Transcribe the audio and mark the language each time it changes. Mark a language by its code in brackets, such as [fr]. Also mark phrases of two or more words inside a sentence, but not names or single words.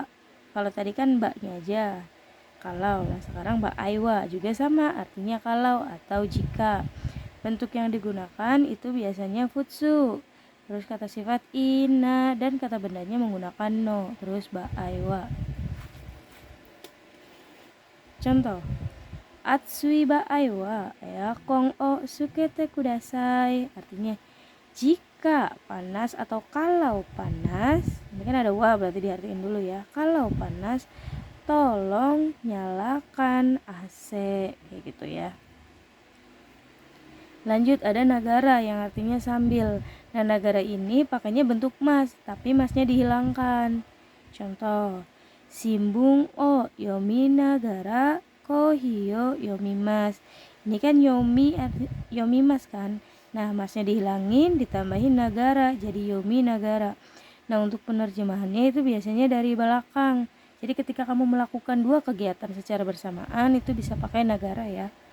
[id] Kalau tadi kan baknya aja kalau, nah sekarang [ja] 場合は [id] juga sama, artinya kalau atau jika. Bentuk yang digunakan itu biasanya futsu. terus kata sifat ina, dan kata bendanya menggunakan no, terus [ja] 場合は. [id] Contoh, [ja] 暑い 場合は エアコン を つけて ください. [id] Artinya jika panas atau kalau panas, ini kan ada wa berarti diartikan dulu ya. Kalau panas tolong nyalakan AC, kayak gitu ya. Lanjut, ada nagara yang artinya sambil. Nah, nagara ini pakainya bentuk mas, tapi masnya dihilangkan. Contoh, [ja] 新聞 を 読み ながら コーヒー を 読みます. [id] Ini kan [ja] 読みます [id] kan. Nah, masnya dihilangin, ditambahin nagara, jadi [ja] 読みながら. [id] Nah, untuk penerjemahannya itu biasanya dari belakang. Jadi ketika kamu melakukan dua kegiatan secara bersamaan, itu bisa pakai nagara ya.